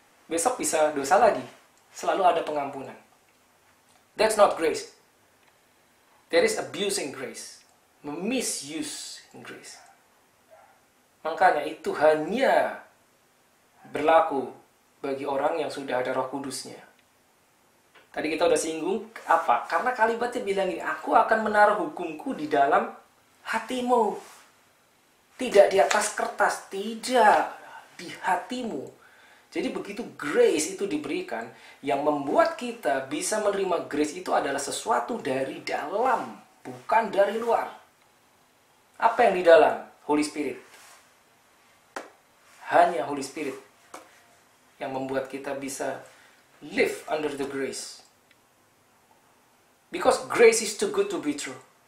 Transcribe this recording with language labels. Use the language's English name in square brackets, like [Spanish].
[Indonesian] Besok bisa dosa lagi, selalu ada pengampunan. [English] That's not grace. There is abusing grace, misuse grace. [Indonesian] Makanya itu hanya berlaku bagi orang yang sudah ada Roh Kudusnya. Tadi kita udah singgung apa? Karena kalimatnya bilang ini, aku akan menaruh hukumku di dalam hatimu. Tidak di atas kertas, tidak di hatimu. Jadi begitu grace itu diberikan, yang membuat kita bisa menerima grace itu adalah sesuatu dari dalam, bukan dari luar. Apa yang di dalam? Holy Spirit. Hanya Holy Spirit yang membuat kita bisa [English] live under the grace. Because grace is too good to be true.